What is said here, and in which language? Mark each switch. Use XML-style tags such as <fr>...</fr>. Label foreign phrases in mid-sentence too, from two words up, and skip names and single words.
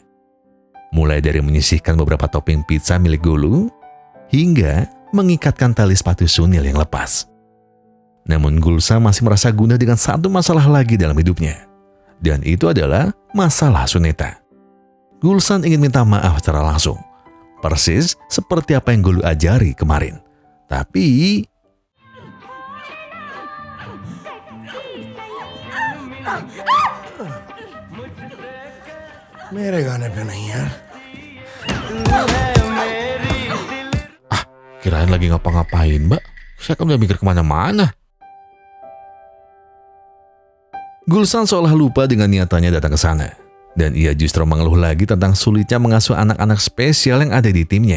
<id>Mulai dari menyisihkan beberapa topping pizza milik Gulu, hingga mengikatkan tali sepatu Sunil yang lepas. Namun Gulsan masih merasa gundah dengan satu masalah lagi dalam hidupnya. Dan itu adalah masalah Suneta. Gulsan ingin minta maaf secara langsung. Persis seperti apa yang Gulu ajari kemarin. Tapi...</id> <hi>मेरे गाने पे नहीं यार</hi> <id>kirain lagi ngapa-ngapain, Mbak. Saya kan udah mikir kemana-mana. Gulsan seolah lupa dengan niatannya datang ke sana. Dan ia justru mengeluh lagi tentang sulitnya mengasuh anak-anak spesial yang ada di timnya.</id>